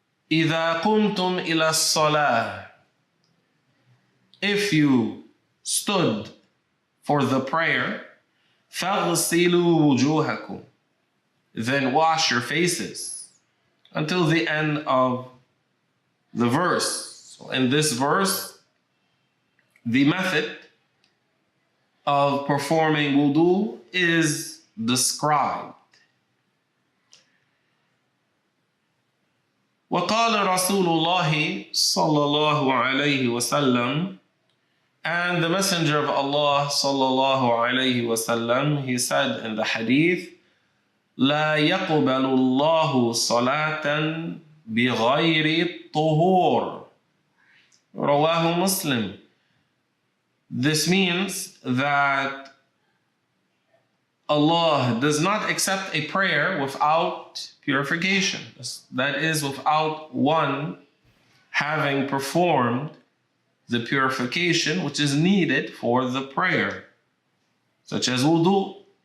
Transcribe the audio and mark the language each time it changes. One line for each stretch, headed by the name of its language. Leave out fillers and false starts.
Arabic: إذا قمتم إلى الصلاة,
English: if you stood for the prayer,
Arabic: فاغسلوا وجوهكم,
English: then wash your faces, until the end of the verse. So in this verse, the method of performing wudu is described.
Arabic: وقال رسول الله صلى الله عليه وسلم,
English: and the Messenger of Allah صلى الله عليه وسلم, he said in the hadith,
Arabic: لا يقبل الله صلاة بغير الطهور. رواه
English: Muslim. This means that Allah does not accept a prayer without purification. That is, without one having performed the purification which is needed for the prayer, such as wudu.